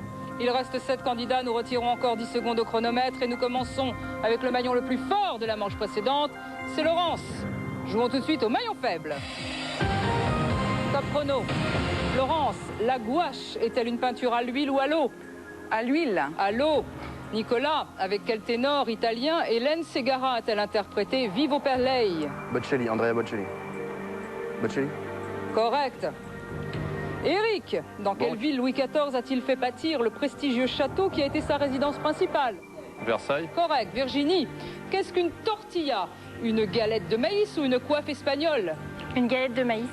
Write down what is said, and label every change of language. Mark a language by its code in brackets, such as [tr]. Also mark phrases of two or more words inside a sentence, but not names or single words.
[fr] Il reste 7 candidats, nous retirons encore 10 secondes au chronomètre et nous commençons avec le maillon le plus fort de la manche précédente, c'est Laurence. Jouons tout de suite au maillon faible. Top chrono. Laurence, la gouache est-elle une peinture à l'huile ou à l'eau? À l'huile. À l'eau. Nicolas, avec quel ténor italien Hélène Ségara a-t-elle interprété Vivo per lei? Bocelli, Andrea Bocelli. Bocelli. Correct. Éric, dans quelle ville Louis XIV a-t-il fait bâtir le prestigieux château qui a été sa résidence principale? Versailles. Correct. Virginie, qu'est-ce qu'une tortilla? Une galette de maïs ou une coiffe espagnole? Une galette de maïs.